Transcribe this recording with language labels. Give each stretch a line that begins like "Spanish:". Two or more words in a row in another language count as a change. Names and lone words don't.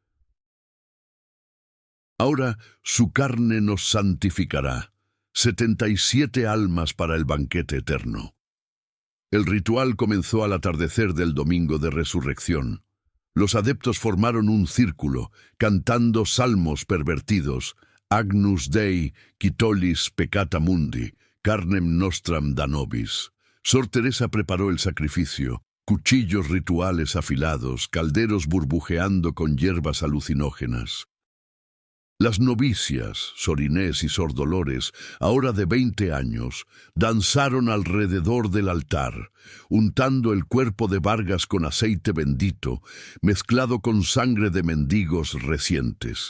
Spanish: Ahora su carne nos santificará. 77 almas para el banquete eterno». El ritual comenzó al atardecer del domingo de resurrección. Los adeptos formaron un círculo, cantando salmos pervertidos,
Latin: Agnus Dei, quitolis peccata mundi, carnem nostram da nobis.
Spanish: Sor Teresa preparó el sacrificio, cuchillos rituales afilados, calderos burbujeando con hierbas alucinógenas. Las novicias, Sor Inés y Sor Dolores, ahora de 20 años, danzaron alrededor del altar, untando el cuerpo de Vargas con aceite bendito, mezclado con sangre de mendigos recientes.